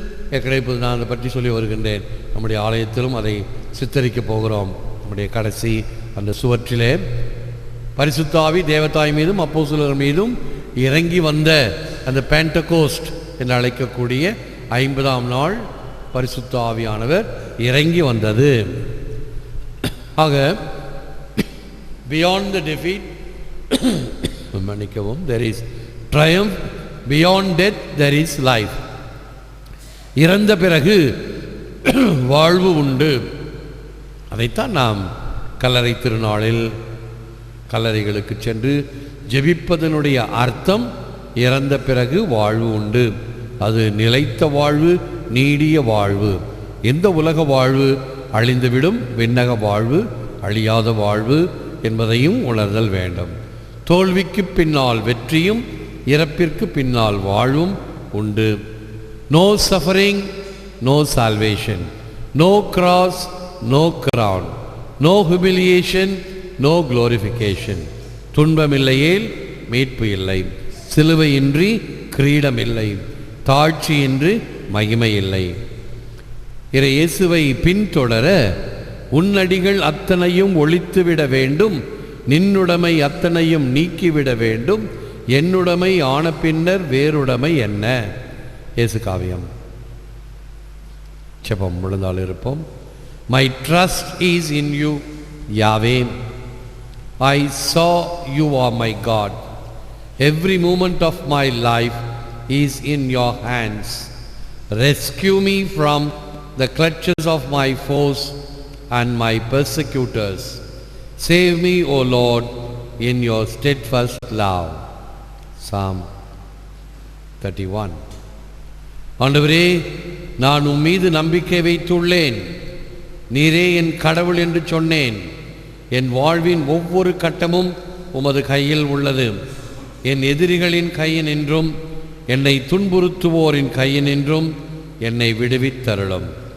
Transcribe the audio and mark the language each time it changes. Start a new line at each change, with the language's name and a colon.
Tamil: ஏற்கனவே நான் அதை பற்றி சொல்லி வருகின்றேன். நம்முடைய ஆலயத்திலும் அதை சித்தரிக்கப் போகிறோம். நம்முடைய கடைசி அந்த சுவற்றிலே பரிசுத்த ஆவி தேவதாய் மீதும் அப்போஸ்தலர் மீதும் இறங்கி வந்த அந்த பெண்டகோஸ்ட் என்று அழைக்கக்கூடிய 50ஆம் நாள் பரிசுத்த ஆவியானவர் இறங்கி வந்தது. ஆக
English: beyond the defeat
Tamil: மன்னிக்கவும்,
English: there is triumph, beyond death there is life.
Tamil: இறந்த பிறகு வாழ்வு உண்டு. அதைத்தான் நாம் கல்லறை திருநாளில் கல்லறைகளுக்கு சென்று ஜெபிப்பதனுடைய அர்த்தம். இறந்த பிறகு வாழ்வு உண்டு. அது நிலைத்த வாழ்வு, நீடிய வாழ்வு. எந்த உலக வாழ்வு அழிந்துவிடும், விண்ணக வாழ்வு அழியாத வாழ்வு என்பதையும் உணர்தல் வேண்டும். தோல்விக்கு பின்னால் வெற்றியும், இறப்பிற்கு பின்னால் வாழ்வும் உண்டு.
English: No suffering, no salvation. No cross, no crown. No humiliation, no glorification.
Tamil: துன்பமில்லையேல் மீட்பு இல்லை. சிலுவையின்றி கிரீடம் இல்லை. தாழ்ச்சியின்றி மகிமை இல்லை. இயேசுவை பின்தொடர உன்னடிகள் அத்தனையும் ஒழித்துவிட வேண்டும், நின்னுடைமை அத்தனையும் நீக்கிவிட வேண்டும், என்னுடைமை ஆன பின்னர் வேறுடைமை என்ன? இயேசு காவியம். செபம் முழுந்தால் இருப்போம்.
English: My trust is in you, Yahweh. I saw you are my God. Every moment of my life is in your hands. Rescue me from the clutches of my foes and my persecutors. Save me, O Lord, in your steadfast love. Psalm 31.
Tamil: ஆண்டவரே, நான் உம் மீது நம்பிக்கை வைத்துள்ளேன். நீரே என் கடவுள் என்று சொன்னேன். என் வாழ்வின் ஒவ்வொரு கட்டமும் உமது கையில் உள்ளது. என் எதிரிகளின் கையினின்றும், என்னை துன்புறுத்துவோரின் கையினின்றும் என்னை விடுவித்தருளும்.